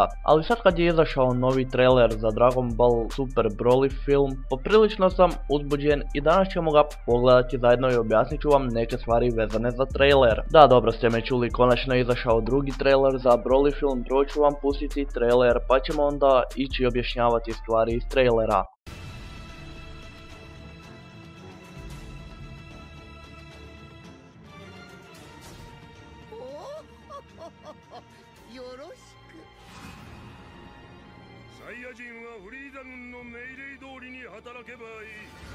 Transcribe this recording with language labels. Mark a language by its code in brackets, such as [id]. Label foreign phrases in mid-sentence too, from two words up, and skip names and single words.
[hr] Ali sad kad je izašao novi trailer za Dragon Ball Super Broly film, poprilično sam uzbuđen i danas ćemo ga pogledati zajedno i objasnit ću vam neke stvari vezane za trailer. Da, dobro ste me čuli, konačno je izašao drugi trailer za Broly film, prvo ću vam pustiti trailer pa ćemo onda ići objašnjavati stvari iz trailera. [ja] よろしく。サイヤ人はフリーザ軍の命令通りに働けばいい。